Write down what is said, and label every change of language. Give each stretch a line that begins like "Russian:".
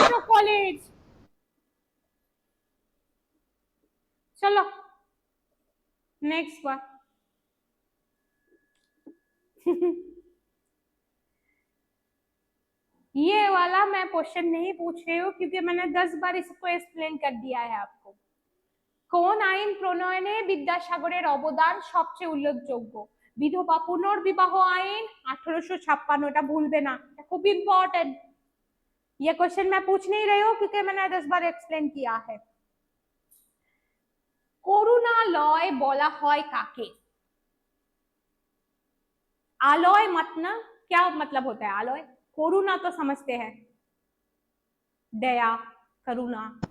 Hindi: College, चलो next बार। ये वाला मैं क्वेश्चन नहीं पूछ रही हूँ क्योंकि मैंने 10 बार इसको एक्सप्लेन कर दिया है आपको।
Bangla: কোন আইন প্রণয়নে বিদ্যাসাগরের অবদান সবচেয়ে উল্লেখযোগ্য? বিধবা পুনর্বিবাহ আইন 1856, এটা ভুলবে না, এটা খুব ইম্पोर्टेंट।
Hindi: ये क्वेश्चन मैं पूछ नहीं रही हूँ क्योंकि मैंने 10 बार एक्सप्लेन किया है।
Bangla: করুণালয় বলা হয় কাকে?
Hindi: आलोय मतलब क्या मतलब होता है आलोय? करुणा तो समझते हैं, दया, करुणा।